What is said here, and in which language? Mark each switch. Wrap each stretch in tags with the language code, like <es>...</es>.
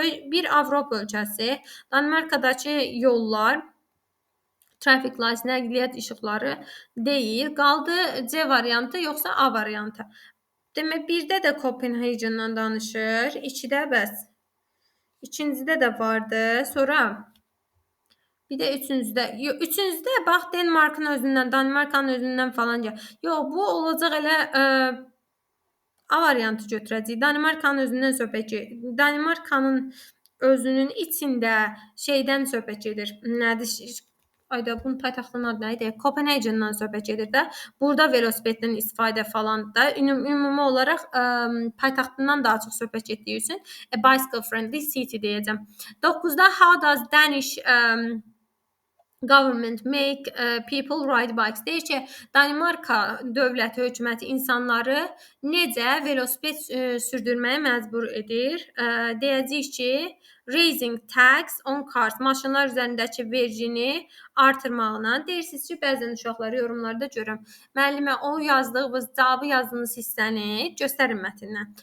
<az>Bir Avropa ölkəsi. Danimarkadakı yollar,</az> <en>traffic lights,</en> <az>nəqliyyat işıqları deyil. Qaldı C variantı yoxsa A variantı. Demək, birdə də Copenhagen'dan danışır. İkidə bəs. İkincidə də vardı. Sonra bir də üçüncüdə bax Danimarkanın özündən falanca. Yox, bu olacaq elə A variantı götürəcəyik. Danimarkanın özündən söhbət gedir. Danimarkanın özünün içində şeydən söhbət gedir. Nədir? Ayda bunun paytaxtının adı nə idi? Copenhagen'dan söhbət gedir də. Burada velosipeddən istifadə falan da ümumi olaraq paytaxtından daha çox söhbət getdiyi üçün</az> <en>a bicycle friendly city</en> <az>deyəcəm. 9-da</az> <en>how does Danish government make people ride bikes.</en> <az>Deyir ki, Danimarka dövləti, hökuməti insanları necə velosiped sürdürməyə məcbur edir? Deyəcəyik ki,</az> <en>raising tax on cars,</en> <az>maşınlar üzərindəki vergini artırmağına. Deyirsiniz ki, bəzən uşaqları yorumlarda görürəm. Müəllimə, o yazdığınız, cavabı yazdığınız hissəni göstərin mətndən.</az>